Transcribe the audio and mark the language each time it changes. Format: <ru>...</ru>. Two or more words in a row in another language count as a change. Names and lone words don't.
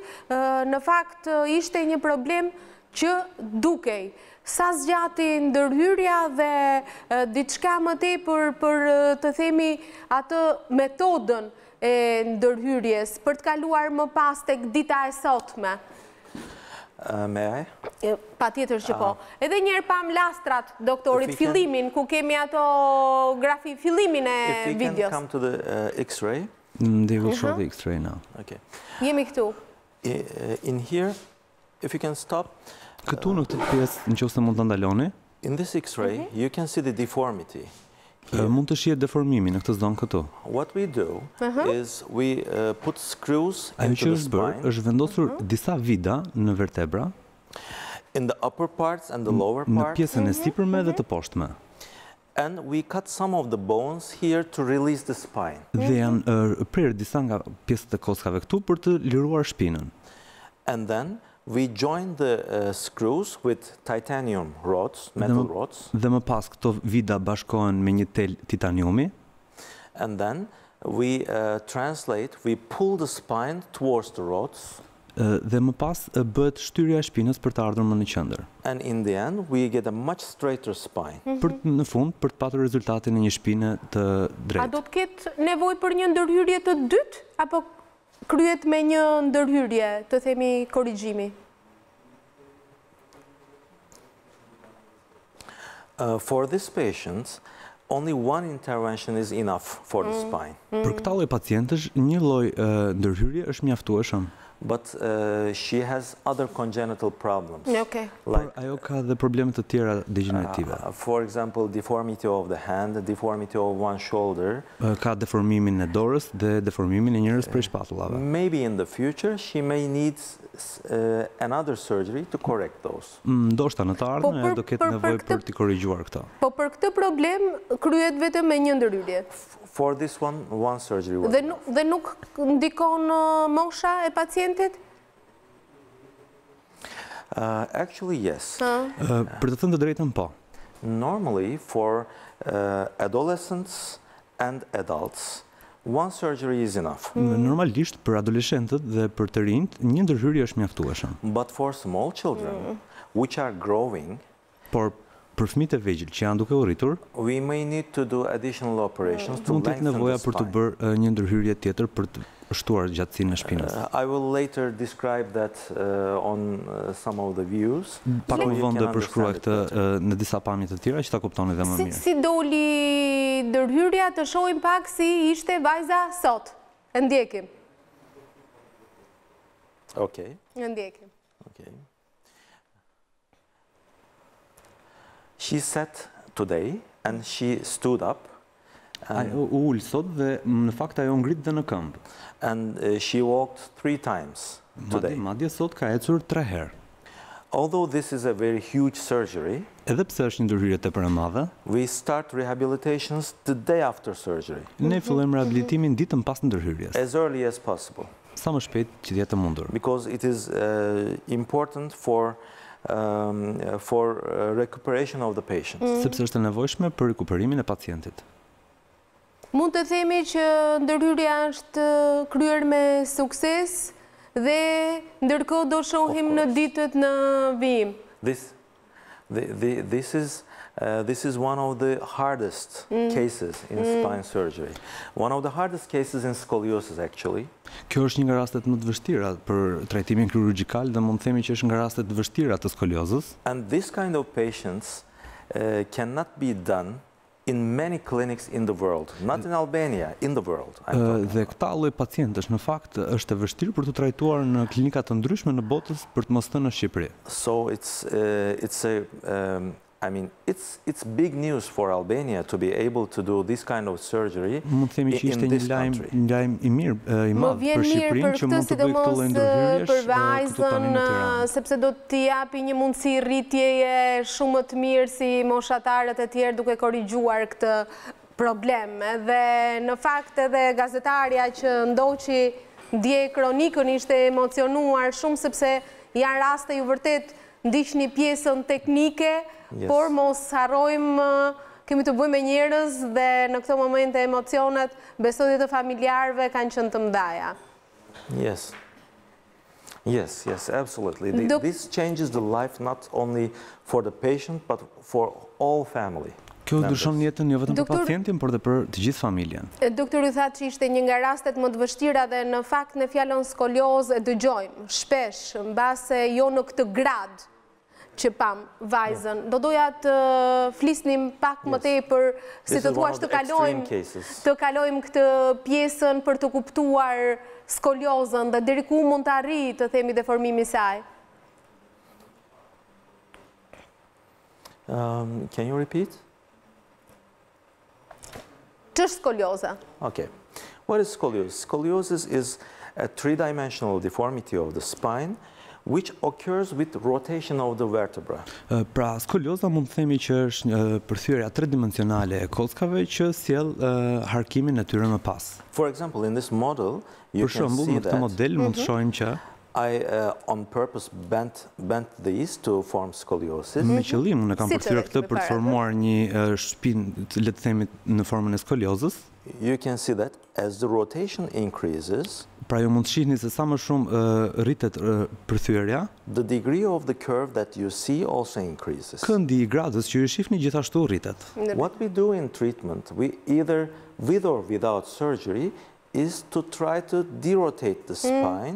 <sq>Në fakt ishte një problem që dukej sa zgjati ndërhyrja dhe diçka më tepër për të themi atë metodën e ndërhyrjes për të kaluar më pas tek dita e sotme.</sq> <en>May I?</en> <sq>Pa tjetër që po. Edhe njerë pam lastrat, doktorit, fillimin, ku kemi ato grafi, fillimin e</sq> <en>If we videos. can come to the X-ray. They will show the X-ray now. Okay.</en> <sq>Jemi këtu.</sq> <en>In here, if you can stop.</en> <sq>Këtu në këtë pjesë, nëse mund ta ndaloni.</sq> <en>In this X-ray, you can see the deformity.</en> <sq>Mund të shihet deformimi në këtë zonë këtu.</sq> <en>What we do is we put screws</en> <sq>Ajo që</sq> <en>into the</en> <sq>është bërë,</sq> <en>spine.</en> <sq>është vendosur disa vida në vertebra,</sq> <en>In the upper parts and the lower</en> <sq>në</sq> <en>part.</en> <sq>pjesën e sipërme dhe të poshtme.</sq> <en>And we cut some of the bones here to release the spine.</en> <sq>Dhe janë prerë disa nga pjesët e kockave këtu për të liruar shpinën.</sq> <en>And then we join the screws with titanium rods, metal rods.</en> <sq>Dhe më pas këto vida bashkohen me një tel titaniumi.</sq> <en>And then we we pull the spine towards the rods.</en> <sq>Dhe më pas bëhet shtyrja e shpinës për të ardhur më në qendër.</sq> <en>And in the end, we get a much straighter spine.</en> <sq>Në fund, për të patur rezultatin e një shpine të drejtë. A do të ketë nevojë për një ndërhyrje të dytë, apo kryet me një ndërhyrje, të themi korrigjimi?</sq> <en>For these patients, only one intervention is enough for the spine.</en> <sq>Për këta lloj pacientësh, një lloj ndërhyrje është mjaftueshëm.</sq> <en>but she has other congenital problems. Okay. Like,</en> <sq>Ajo ka dhe probleme të tjera degenerative.</sq> <en>for example, deformity of the hand, deformity of one shoulder.</en> <sq>Ka deformimin e dorës dhe deformimin e njërës prej shpatullave.</sq> <en>Maybe in the future she may need another surgery to correct those.</en> <sq>Ndoshta në të ardhmen do ketë nevojë për të korrigjuar këto. Po për këtë problem kryhet vetëm me një ndërhyrje.</sq> <en>For this one surgery was</en> <sq>Dhe nuk ndikon mosha e pacientit?</sq> <en>actually, yes.</en> <sq>Për të thënë të drejtën, po.</sq> <en>Normally, for adolescents and adults, one surgery is enough.</en> <sq>Normalisht për adoleshentët dhe për të rinjt, një ndërhyrje është mjaftueshëm.</sq> <en>But for small children, which are growing,</en> <sq>Por për fëmijët e vegjël që janë duke u rritur,</sq> <en>we may need to do additional operations to</en> <sq>mund të ketë</sq> <en>lengthen</en> <sq>nevoja</sq> <en>the</en> <sq>për të</sq> <en>spine.</en> <sq>bërë një ndërhyrje tjetër për të shtuar gjatësinë e shpinës.</sq> <en>I will later describe that on some of the views.</en> <sq>Pak</sq> <en>so</en> <sq>më</sq> <en>you</en> <sq>vonë</sq> <en>can</en> <sq>do përshkruaj</sq> <en>understand it</en> <sq>këtë</sq> <en>better.</en> <sq>në disa pamje të tjera që ta kuptoni dhe më mirë. Si doli ndërhyrja, të shohim pak si ishte vajza sot. E ndjekim. Okay. E ndjekim. Okay.</sq> <en>She sat today and she stood up</en> <sq>U ul sot dhe në fakt ajo ngrit dhe në këmbë.</sq> <en>and she walked 3 times today.</en> <sq>Madje sot ka ecur 3 herë.</sq> <en>Although this is a very huge surgery,</en> <sq>Edhe pse është një ndërhyrje tepër e madhe,</sq> <en>we start rehabilitations the day after surgery,</en> <sq>ne fillojmë rehabilitimin ditën pas ndërhyrjes,</sq> <en>as early as possible,</en> <sq>sa më shpejt që të jetë e mundur.</sq> <en>because it is important for recuperation of the patient.</en> <sq>Sepse është e nevojshme për rikuperimin e pacientit. Mund të themi që ndërhyrja është kryer me sukses dhe ndërkohë do shohim në ditët në vijim.</sq> <en>This is one of the hardest cases in spine surgery. One of the hardest cases in scoliosis, actually.</en> <sq>Kjo është një nga rastet më të vështira për trajtimin kirurgjikal dhe mund të themi që është nga rastet të vështira të skoliozës.</sq> <en>And this kind of patients cannot be done in many clinics in the world, not in Albania, in the world.</en> <sq>Dhe këta lloj pacientësh në fakt është e vështirë për të trajtuar në klinika të ndryshme në botës, për të mos thënë në Shqipëri.</sq> <en>So it's big news for Albania to be able to do this kind of surgery</en> <sq>Mund të themi që ishte</sq> <en>in this</en> <sq>një</sq> <en>country.</en> <sq>lajm i mirë, i Më madh vjen për mirë Shqipërinë për që këtë, mund të bëjë këto lloj sidomos ndërhyrjesh për këtu tani vajzën, në Tiranë. sepse do t'i japi një mundësi rritjeje shumë më të mirë si moshatarët e tjerë duke korrigjuar këtë problem. Dhe në fakt edhe gazetarja që ndoqi dje kronikën ishte emocionuar shumë sepse janë raste ju vërtet ndiqni pjesën teknike, por mos harrojmë kemi të bëjmë me njerëz dhe në këto momente emocionet, besodjet e familjarëve kanë qenë të mëdha.</sq> <en>Yes, absolutely. This changes the life not only for the patient, but for all family.</en> <sq>Kjo ndryshon jetën jo vetëm për pacientin, por edhe për të gjithë familjen. Doktori thatë që ishte një nga rastet më të vështira dhe në fakt në fjalën skoliozë e dëgjojmë shpesh, mbase jo në këtë grad që pam vajzën. Do doja të flisnim pak më tepër, si të thuash të kalojmë këtë pjesën për të kuptuar skoliozën dhe deri ku mund të arrijë të themi deformimi i saj.</sq> <en>Can you repeat?</en> <sq>Ç'është skolioza?</sq> <en>Okay. What is scoliosis? Scoliosis is a three-dimensional deformity of the spine which occurs with rotation of the vertebra.</en> <sq>Pra, skolioza mund të themi që është përthyrja tridimensionale e kockave që sjell harkimin e tyre më pas.</sq> <en>For example, in this model, you</en> <sq>Për</sq> <en>can</en> <sq>shembull,</sq> <en>see</en> <sq>në këtë model mund të shohim që</sq> <en>I on purpose bent these to form scoliosis.</en> <sq>Me qëllim unë kam përthyrë këtë për të formuar një shpinë, le të themi në formën e skoliozës.</sq> <en>You can see that as the rotation increases,</en> <sq>pra ju mund të shihni se sa më shumë rritet përthyrja,</sq> <en>the degree of the curve that you see also increases.</en> <sq>Këndi i gradës që ju shihni gjithashtu rritet.</sq> <en>What we do in treatment, we either with or without surgery, is to try to derotate the spine.</en>